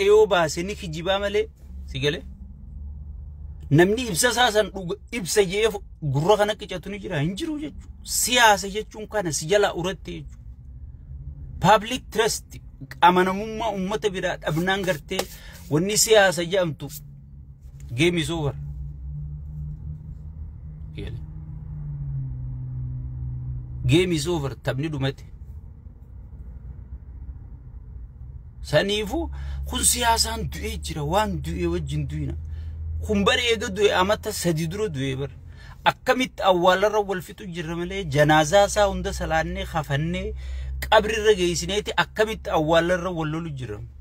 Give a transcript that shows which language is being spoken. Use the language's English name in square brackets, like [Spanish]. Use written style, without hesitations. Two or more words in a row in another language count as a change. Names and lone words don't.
[Oromo] yoo baase ni kijibaa malee si galee namni ibsa saasan ibsa jee gurra kana qicatu ni jira hin jiru jechuudha siyaasa jechuun kana si jala uratti jechuudha [English] public trust [Oromo] amanamummaa ummata biraa dhabnaan gartee wanni siyaasa jedhamtu [English] game is over game is over [Oromo] taphni dhumate saniifu kun siyaasaan du'ee jira waan du'ee wajjin du'ina kun bareega du'e amata sadi dura du'e bar akkamitti awwaalarra wal fixu jirra malee janaasaa isaa hunda salaannee khafannee qabrirra geessineeti akkamitti awwaalarra wal lolu jirra